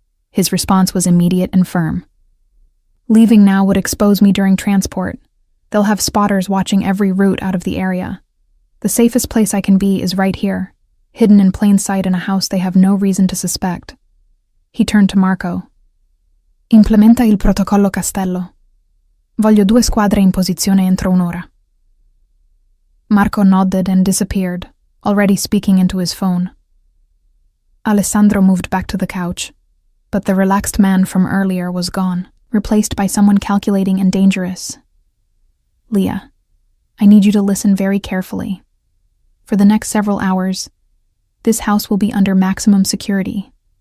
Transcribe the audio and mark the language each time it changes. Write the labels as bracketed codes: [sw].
[en] His response was immediate and firm. "Leaving now would expose me during transport. They'll have spotters watching every route out of the area. The safest place I can be is right here, hidden in plain sight in a house they have no reason to suspect." He turned to Marco. [it] "Implementa il protocollo Castello. Voglio 2 squadre in posizione entro un'ora." [en] Marco nodded and disappeared, already speaking into his phone. Alessandro moved back to the couch, but the relaxed man from earlier was gone, replaced by someone calculating and dangerous. "Leah, I need you to listen very carefully. For the next several hours, this house will be under maximum security.